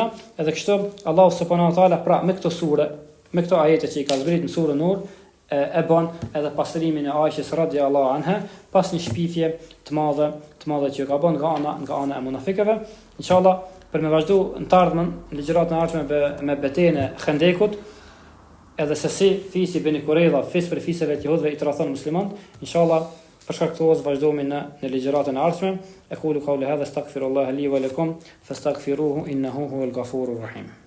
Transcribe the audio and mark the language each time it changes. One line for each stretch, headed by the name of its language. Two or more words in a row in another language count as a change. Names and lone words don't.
Albanian: Edhe kështu Allahu
Arabic: سبحانه وتعالى
Albanian: pra me këtë sure, me këto ajete që i ka zbrit në surën Nur, e bën edhe pastrimin e Aishës
Arabic: رضي الله عنها
Albanian: pas një shpifje të madhe që ka bën nga ana e munafikëve. Inshallah për me vazhdu në të ardhmen në ligjëratën e ardhshme me betejën e Khandekut, edhe se si fisi Beni Kurejda fis për fisëve të jehudëve i tradhon musliman. Inshallah për shkak të kësaj vazhdojmë në ligjëratën e ardhshme.
Arabic: أقول قولي هذا أستغفر الله لي ولكم فاستغفروه إنه هو الغفور الرحيم.